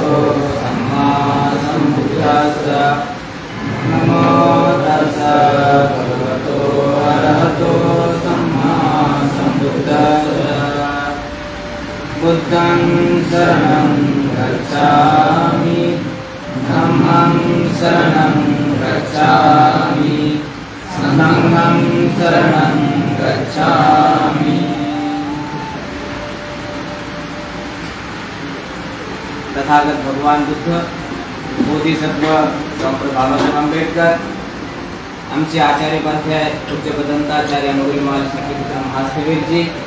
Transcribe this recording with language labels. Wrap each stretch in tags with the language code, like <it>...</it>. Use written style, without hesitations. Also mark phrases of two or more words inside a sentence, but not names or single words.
<pi>सम्मा सम्बुद्धस्सः नमो तस्सः भगवतो अरहतो सम्मा सम्बुद्धस्सः बुद्धं शरणं गच्छामि धम्मं शरणं गच्छामि संघं शरणं गच्छामि।</pi> <mr>तथागत भगवान बुद्ध, बोधिसत्व डॉक्टर बाबासाहेब आंबेडकर, आमचे आचार्य उपाध्याय पूज्य पदंताचार्य अनुगुली महाराज सखीपुत्र महास्वामीजी,</mr>